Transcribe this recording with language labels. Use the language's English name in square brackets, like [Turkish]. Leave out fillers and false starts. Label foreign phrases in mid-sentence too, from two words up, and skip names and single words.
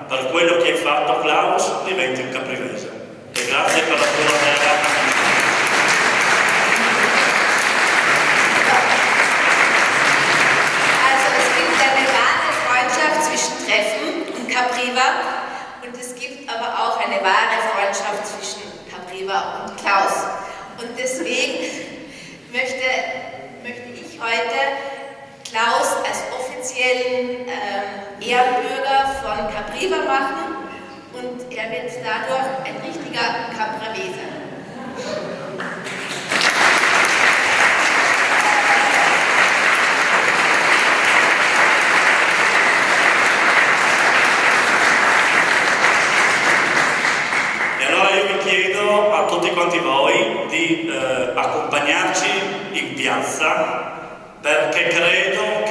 [Italian] Per quello che hai fatto, Klaus, diventi un caprivese. E grazie per la tua bella. [German] Capriva, und es gibt aber auch eine wahre Freundschaft zwischen Capriva und Klaus. Und deswegen möchte ich heute Klaus als offiziellen Ehrenbürger von Capriva machen, und er wird dadurch ein richtiger Caprivese. [Italian] Chiedo a tutti quanti voi di accompagnarci in piazza, perché credo che